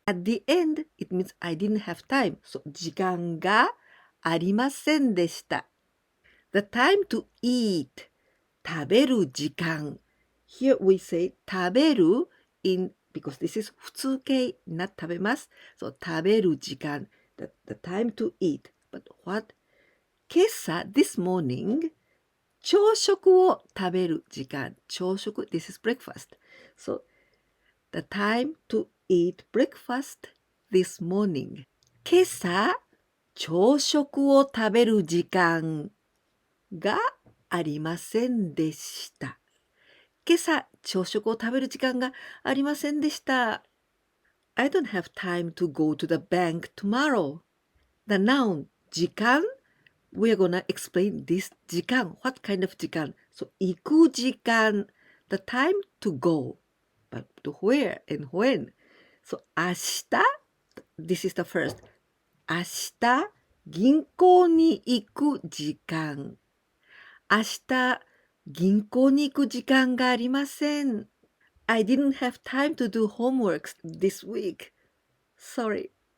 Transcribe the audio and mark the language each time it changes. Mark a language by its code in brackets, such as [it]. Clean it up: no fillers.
[en] At the end, it means I didn't have time. So [ja] 時間がありませんでした [en] The time to eat [ja] 食べる時間 [en] Here we say 食べる in because this is 普通形 not 食べます So 食べる時間 the time to eat But what? 今朝 this morning [ja] 朝食を食べる時間朝食 [en] this is breakfast So the time to eat breakfast this morning [ja] 今朝朝食を食べる時間がありませんでした。今朝朝食を食べる時間がありませんでした。 [en] I don't have time to go to the bank tomorrow. The noun 時間 We're gonna explain this 時間 What kind of 時間 So [ja] 行く時間 [en] The time to go But to where and when So 明日 This is the first [ja] 明日銀行に行く時間明日銀行に行く時間がありません [en] I didn't have time to do homework this week Sorry